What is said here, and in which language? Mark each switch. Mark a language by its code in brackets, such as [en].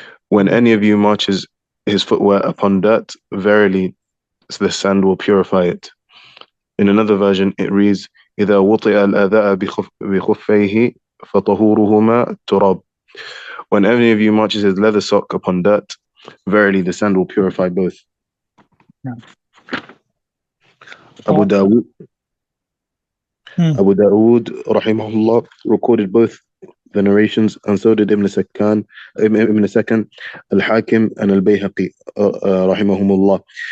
[en] When any of you marches his footwear upon dirt, verily the sand will purify it. In another version, it reads, [ar] إذا وطئ الأذى بخفيه فطهورهما التراب. [en] When any of you marches his leather sock upon dirt, verily the sand will purify both. Yeah. Abu Dawood, rahimahullah, recorded both the narrations, and so did Ibn Sakan, Al-Hakim, and Al-Bayhaqi, rahimahumullah.